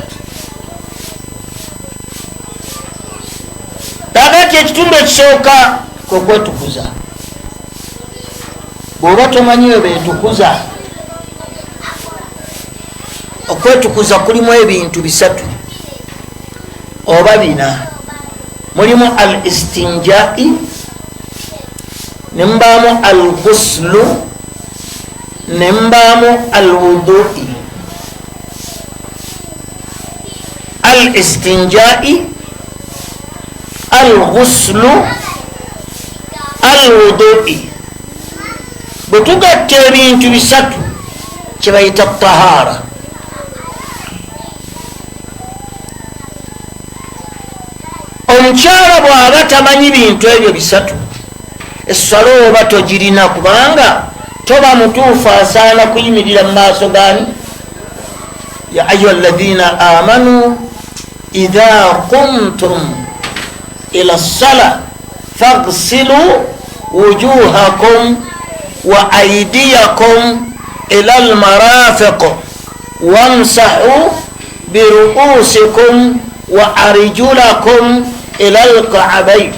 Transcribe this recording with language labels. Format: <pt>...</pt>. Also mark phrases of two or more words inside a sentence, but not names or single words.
<lg>dagati ekitundu ekisooka kwekwetukuza. bw'oba tomanyiwe beetukuza, okwetukuza kulimu ebintu bisatu oba bina. mulimu</lg> <ar>الاستنجاء,</ar> <lg>nembaamu</lg> <ar>الغسل,</ar> <lg>nembaamu</lg> <ar>الوضوء. الاستنجاء، الغسل، الوضوء.</ar> <lg>bwe tugatta ebintu bisatu kyebayita tahara. omukyala bw'aba tamanyi bintu ebyo bisatu, esswala oba togirina, kubanga toba mutuufu asaana kuyimirira mu maaso gani?</lg> <ar>يا أيها الذين آمنوا إذا قمتم إلى الصلاة فاغسلوا وجوهكم و وأيديكم إلى المرافق وامسحوا برءوسكم وأرجلكم إلى الكعبين</ar>